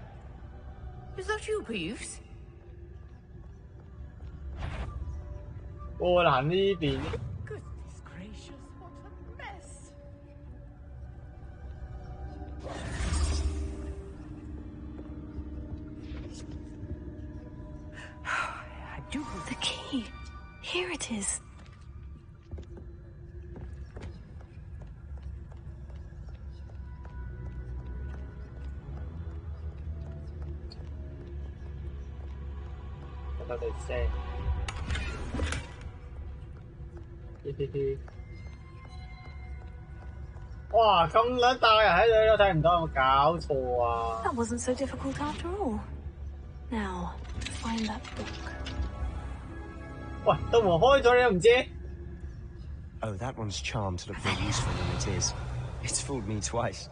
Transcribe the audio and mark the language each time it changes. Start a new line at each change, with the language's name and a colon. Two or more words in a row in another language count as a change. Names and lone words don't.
English: Is that you, Peeves?
Cantonese: 波蘭呢邊
English: Goodness gracious, what a mess! I do. The key. Here it is. What they say?
Cantonese: 哇，咁撚大人喺度都睇唔到，有冇搞錯啊？
English: That wasn't so difficult after all. Now, find that book.
Cantonese: 喂，道門開咗你都唔知？
English: Oh, that one's charmed to look more useful than it is. It's fooled me twice.